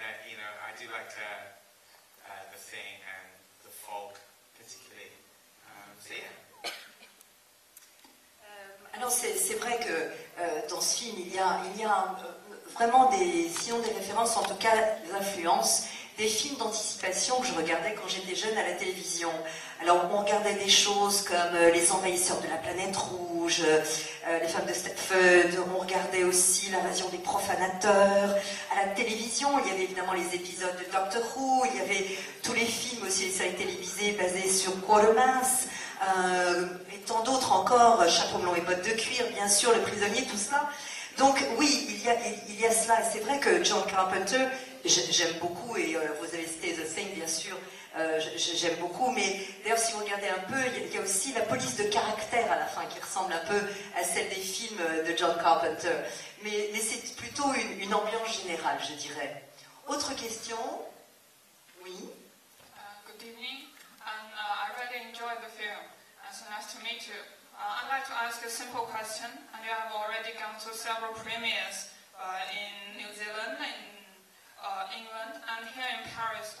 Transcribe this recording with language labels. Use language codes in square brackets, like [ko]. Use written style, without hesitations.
[en] You know, I do like The Thing and The Fog, particularly. So yeah. [fr] Alors c'est vrai que dans ce film, il y a vraiment sinon des références, en tout cas des influences, des films d'anticipation que je regardais quand j'étais jeune à la télévision. Alors on regardait des choses comme Les Envahisseurs de la Planète Rouge, Les Femmes de Stepford, on regardait aussi L'Invasion des Profanateurs. À la télévision, il y avait évidemment les épisodes de Doctor Who, il y avait tous les films aussi, les séries télévisées basées sur Quatermass, et tant d'autres encore, Chapeau melon et bottes de cuir, bien sûr, Le Prisonnier, tout cela. Donc oui, il y a cela. C'est vrai que John Carpenter, j'aime beaucoup, et vous avez cité The Thing, bien sûr, j'aime beaucoup, mais d'ailleurs si vous regardez un peu, il y a aussi la police de caractère à la fin, qui ressemble un peu à celle des films de John Carpenter. Mais c'est plutôt une ambiance générale, je dirais. Autre question? Oui? [en] Good evening, and I really enjoyed the film. So nice to meet you. I'd like to ask a simple question, and you have already gone to several premieres in New Zealand, in England, and here in Paris.